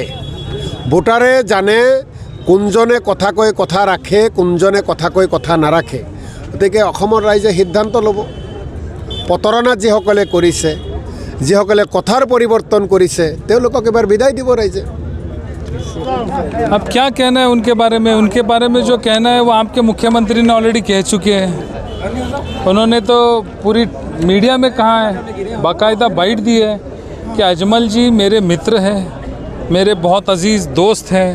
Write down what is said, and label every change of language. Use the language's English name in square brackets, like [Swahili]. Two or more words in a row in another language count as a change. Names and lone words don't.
[Assamese] ভোটাৰে জানে কোনজনে কথা কৈ কথা ৰাখে, কোনজনে কথা কৈ কথা নাৰাখে। গতিকে অসমৰ ৰাইজে সিদ্ধান্ত ল'ব। প্ৰতাৰণা যিসকলে কৰিছে, যিসকলে কথাৰ পৰিৱৰ্তন কৰিছে, তেওঁলোকক এবাৰ বিদায় দিব ৰাইজে। [Hindi] अब क्या कहना है उनके बारे में जो कहना है वो आपके मुख्यमंत्री ने ऑलरेडी कह चुके हैं। उन्होंने तो पूरी मीडिया में कहा है, बाकायदा बाइट दी है कि अजमल जी मेरे मित्र हैं, मेरे बहुत अजीज़ दोस्त हैं।